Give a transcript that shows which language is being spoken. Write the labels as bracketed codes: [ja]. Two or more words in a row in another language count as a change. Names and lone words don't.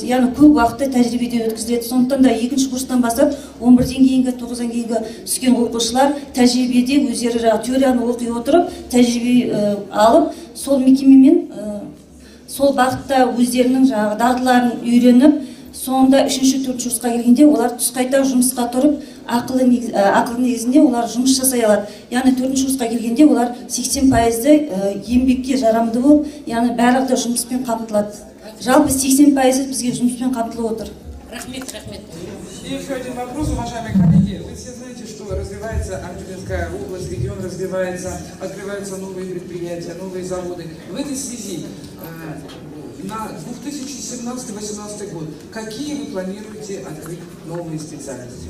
[kk] Яғни көп уақытты тәжірибеде өткізіледі. Сондықтан да 2-ші курстан бастап 11-ден кейінгі, 9-дан кейінгі түскен оқушылар тәжірибеде өздері теорияны оқи отырып, тәжірибе алып, сол мекемемен сол бағытта өздерінің дағдыларын үйреніп, соңында 3-ші, 4-ші курсқа келгенде олар түс қайта жұмысқа тұрып, ақылы негізінде олар жұмыс жасай алады. Яғни 4-ші курсқа келгенде олар 80% еңбекке жарамды болып, яғни барлығы да жұмыспен қамтылады. Жалпы 80% бізге жұмыспен қамтылып отыр. Рахмет. [ru] И еще один вопрос, уважаемые коллеги. Вы все знаете, что развивается Ақтөбинская область, регион развивается, открываются новые предприятия, новые заводы. В этой связи на 2017-2018 год какие вы планируете открыть новые специальности?